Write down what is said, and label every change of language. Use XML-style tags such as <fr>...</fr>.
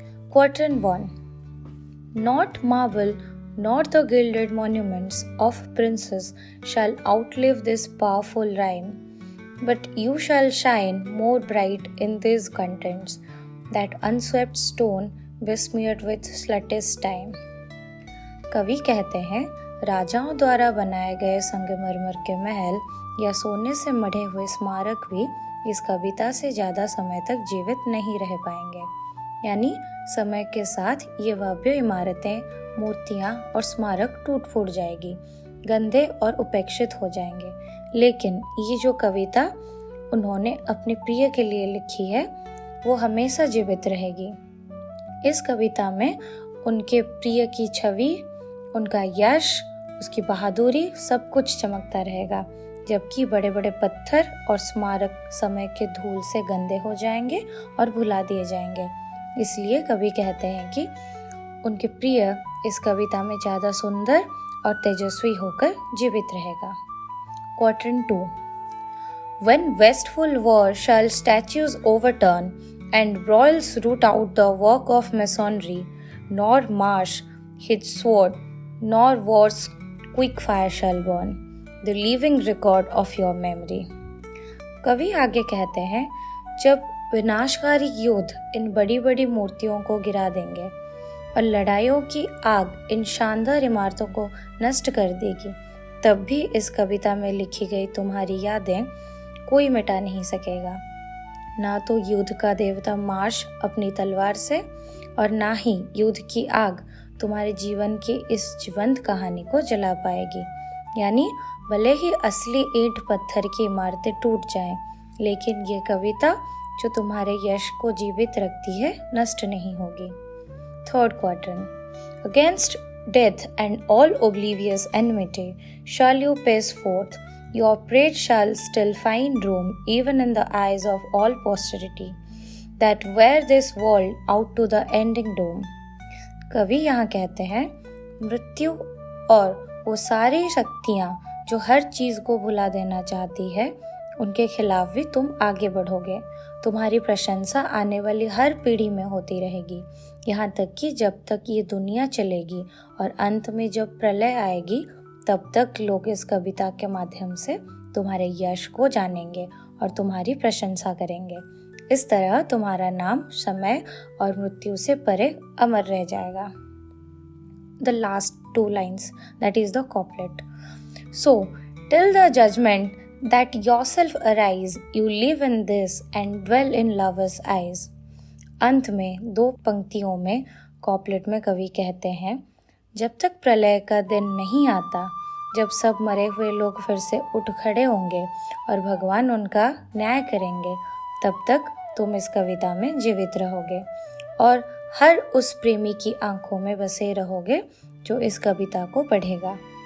<en>Quatrain 1. Not marble nor the gilded monuments of princes shall outlive this powerful rhyme, but you shall shine more bright in these contents, that unswept stone besmeared with sluttish time.</en> <hi>कवि कहते हैं, राजाओं द्वारा बनाए गए संगमरमर के महल या सोने से मढ़े हुए स्मारक भी इस कविता से ज़्यादा समय तक जीवित नहीं रह पाएंगे। यानी समय के साथ ये भव्य इमारतें, मूर्तियाँ और स्मारक टूट फूट जाएगी, गंदे और उपेक्षित हो जाएंगे। लेकिन ये जो कविता उन्होंने अपने प्रिय के लिए लिखी है, वो हमेशा जीवित रहेगी। इस कविता में उनके प्रिय की छवि, उनका यश, उसकी बहादुरी सब कुछ चमकता रहेगा, जबकि बड़े बड़े पत्थर और स्मारक समय के धूल से गंदे हो जाएंगे और भुला दिए जाएंगे। इसलिए कवि कहते हैं कि उनके प्रिय इस कविता में ज़्यादा सुंदर और तेजस्वी होकर जीवित रहेगा।</hi> <en>Quatrain 2. When wasteful war shall statues overturn, and broils root out the work of masonry, nor marsh his sword, nor war's quick fire shall burn, the living record of your memory.</en> <hi>कवि आगे कहते हैं, जब विनाशकारी युद्ध इन बड़ी बड़ी मूर्तियों को गिरा देंगे और लड़ाइयों की आग इन शानदार इमारतों को नष्ट कर देगी, तब भी इस कविता में लिखी गई तुम्हारी यादें कोई मिटा नहीं सकेगा। ना तो युद्ध का देवता मार्श अपनी तलवार से, और ना ही युद्ध की आग तुम्हारे जीवन की इस जीवंत कहानी को जला पाएगी। यानी भले ही असली ईंट पत्थर की इमारतें टूट जाएं, लेकिन ये कविता जो तुम्हारे यश को जीवित रखती है, नष्ट नहीं होगी।</hi> <en>Third quatrain. Against death and all oblivious enmity shall you pace forth, your praise shall still find room even in the eyes of all posterity, that wear this world out to the ending doom.</en> <hi>कवि यहाँ कहते हैं, मृत्यु और वो सारी शक्तियाँ जो हर चीज़ को भुला देना चाहती है, उनके खिलाफ भी तुम आगे बढ़ोगे। तुम्हारी प्रशंसा आने वाली हर पीढ़ी में होती रहेगी, यहाँ तक कि जब तक ये दुनिया चलेगी और अंत में जब प्रलय आएगी, तब तक लोग इस कविता के माध्यम से तुम्हारे यश को जानेंगे और तुम्हारी प्रशंसा करेंगे। इस तरह तुम्हारा नाम समय और मृत्यु से परे अमर रह जाएगा।</hi> <en>The last two lines, that is the couplet. So, till the judgment that yourself arise, you live in this and dwell in lovers' eyes.</en> <hi>अंत में दो पंक्तियों में कॉपलेट में कवि कहते हैं, जब तक प्रलय का दिन नहीं आता, जब सब मरे हुए लोग फिर से उठ खड़े होंगे और भगवान उनका न्याय करेंगे, तब तक तुम इस कविता में जीवित रहोगे और हर उस प्रेमी की आंखों में बसे रहोगे जो इस कविता को पढ़ेगा।</hi>